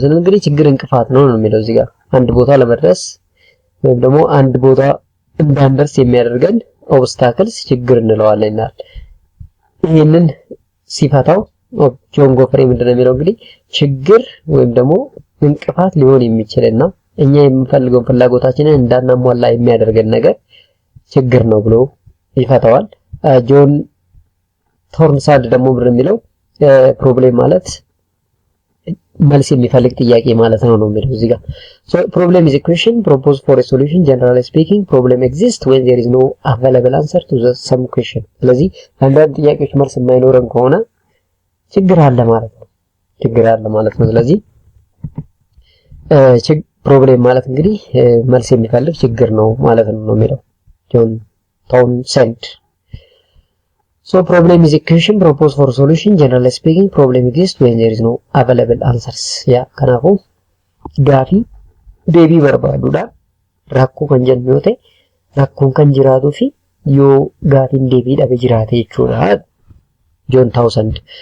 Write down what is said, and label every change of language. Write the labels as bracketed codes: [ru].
[am] ስለ እንግዲህ ችግር እንቅፋት ነው የሚለው እዚህ ጋር አንድ ቦታ ለመድረስ ወይም ደግሞ አንድ ቦታ እንዳንደርስ የሚያደርገን ኦብስታክልስ ችግር እንለዋለን ይላል። ይሄንን ሲፈታው ጆን ጎፍሬ ምንድነው የሚለው እንግዲህ ችግር ወይም ደግሞ እንቅፋት ሊሆን የሚችልና እኛ የምንፈልገው ፍላጎታችንን እንዳናሟላ የሚያደርገን ነገር ችግር ነው ብሎ ይፈታዋል። ጆን ቶርንሳንድ ደግሞ ምንድነው የሚለው ፕሮብሌም ማለት መልስ የሚፈልግ ጥያቄ ማለት ነው የሚለው እዚህ ጋር። [en] So problem is a question proposed for a solution. Generally speaking, problem exists when there is no available answer to some question. [am] ስለዚህ አንዳንድ ጥያቄዎች መልስ የማይኖረን ከሆነ ችግር አለ ማለት ነው። ችግር አለ ማለት ነው። ስለዚህ ፕሮብሌም ማለት እንግዲህ መልስ የሚፈልግ ችግር ነው ማለት ነው የሚለው ጆን ታውንሰንድ። [en] So problem is a question proposed for solution. Generally speaking, problem exists when there is no available answers. [om] Kanaafuu gaafii deebii barbaaduudha. Rakkoo kan jennu yoo ta'e rakkoon kan jiraatuu fi yoo gaafiin deebii dhabe jiraate jechuudha. John Townsend.